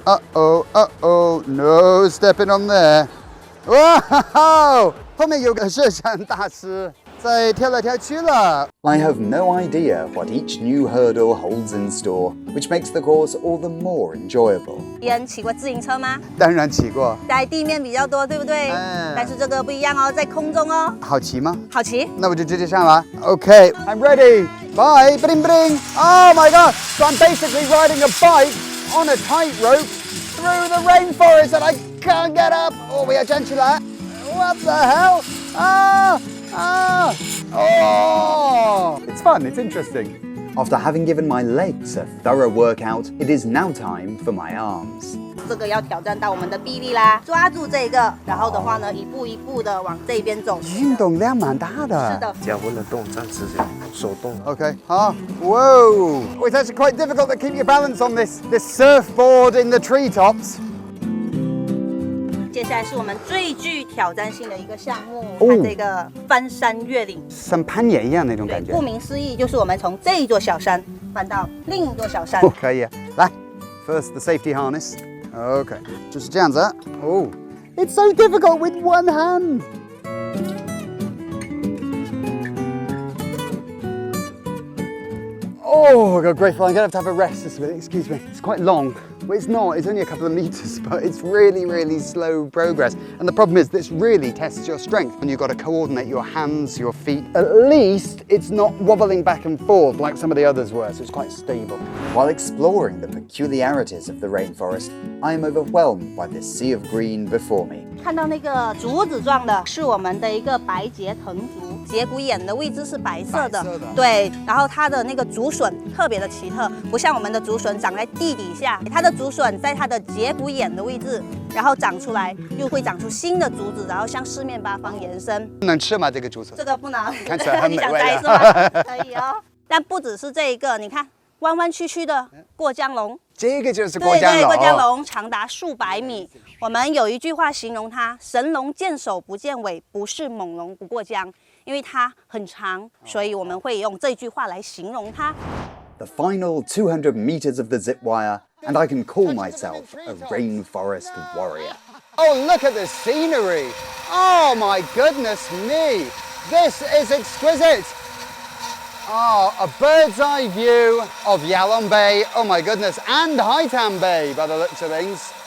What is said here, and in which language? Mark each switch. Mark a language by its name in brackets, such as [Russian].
[English] Uh-oh, no stepping on there. Wow! [Chinese] 后面有个摄像大师在跳来跳去了。 [English] I have no idea what each new hurdle holds in store, which makes the course all the more enjoyable. [Chinese] 伊恩骑过自行车吗？当然骑过。在地面比较多，对不对？但是这个不一样哦，在空中哦。好骑吗？好骑。那我就直接上来。 [English] Okay, I'm ready. Bye. Bring, bring. Oh my god! So I'm basically riding a bike on a tightrope through the rainforest and I can't get up. [Chinese] 哦，我要站起来。 [English] What the hell? Oh! It's fun, it's interesting. After having given my legs a thorough workout, it is now time for my arms. [Chinese] 这个要挑战到我们的臂力啦，抓住这个，然后的话呢，一步一步的往这边走。运动量蛮大的。是的。脚不能动，站直着，手动。 [English] Okay. Whoa! Oh, it's actually quite difficult to keep your balance on this surfboard in the treetops. [Chinese] 接下来是我们最具挑战性的一个项目，看这个翻山越岭，像攀岩一样那种感觉。顾名思义，就是我们从这一座小山翻到另一座小山。可以，来 [English] ，first the safety harness. [Chinese] Okay， 就是这样子。 [English] Oh, it's so difficult with one hand. Oh, I got grateful. I'm going to have a rest this minute. Excuse me. It's quite long. Well, it's not. It's only a couple of meters, but it's really, really slow progress. And the problem is this really tests your strength. And you've got to coordinate your hands, your feet. At least it's not wobbling back and forth like some of the others were, so it's quite stable. While exploring the peculiarities of the rainforest, I am overwhelmed by this sea of green before me. [Chinese] 看到那个竹子状的，是我们的一个白节藤竹，节骨眼的位置是白色的，对。然后它的那个竹笋特别的奇特，不像我们的竹笋长在地底下，它的竹笋在它的节骨眼的位置，然后长出来，又会长出新的竹子，然后向四面八方延伸。能吃吗？这个竹笋？这个不能，看起来很美味。你想摘是吗？可以哦。但不只是这一个，你看弯弯曲曲的过江龙。这个就是过江龙，对，过江龙长达数百米。我们有一句话形容它：神龙见首不见尾，不是猛龙不过江。因为它很长，所以我们会用这句话来形容它。 [English] The final 200 meters of the zip wire, and I can call myself a rainforest warrior. Oh, look at the scenery! Oh my goodness me! This is exquisite! Oh, a bird's eye view of Yalong Bay, oh my goodness, and Hainan Bay by the looks of things.